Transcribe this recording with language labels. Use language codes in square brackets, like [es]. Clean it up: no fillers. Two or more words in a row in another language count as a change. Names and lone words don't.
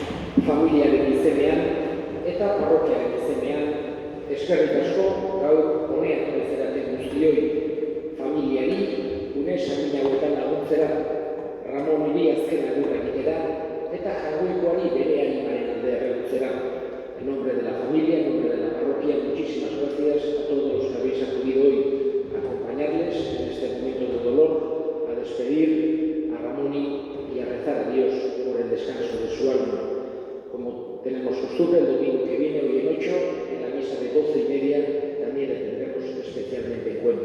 [eu] familiaren izenean eta parrokiaren izenean, eskerrik asko gaur honean bezeraten guztioi, familiari, une samin hauetan laguntzera, Ramon hiri azken agurra egitera, eta jagoikoari bere animaren alde erregutzera. [es] En nombre de la familia, en nombre de la parroquia, muchísimas gracias a todos los que habéis acudido hoy a acompañarles en este momento de dolor, a despedir a Ramón y a rezar a Dios por el descanso de su alma. Como tenemos costumbre, el domingo que viene, hoy en 8, en la misa de 12:30, también le tendremos especialmente en cuenta.